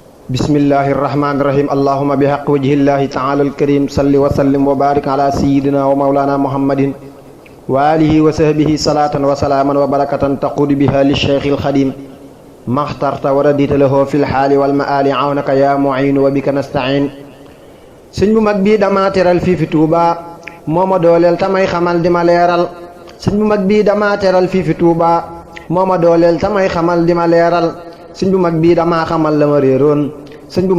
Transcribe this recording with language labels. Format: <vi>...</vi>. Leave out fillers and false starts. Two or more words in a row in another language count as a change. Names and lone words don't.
<ar>بسم الله الرحمن الرحيم اللهم بحق وجه الله تعالى الكريم صل وسلم وبارك على سيدنا ومولانا محمد وعلى آله وصحبه صلاة وسلاما وبركة تقود بها للشيخ الخديم ما اخترت ورضيت له في الحال والمآل عونك يا معين وبك نستعين</ar> <wo>sëñ bu mag bii dama teral fii fi Tuuba moo ma dooleel tamay xamal di ma leeral sëñ bu mag bii dama teral fii fi Tuuba moo ma dooleel tamay xamal di ma leeral sëñ bu mag bii damaa xamal la ma réeroon sëñ bu</wo>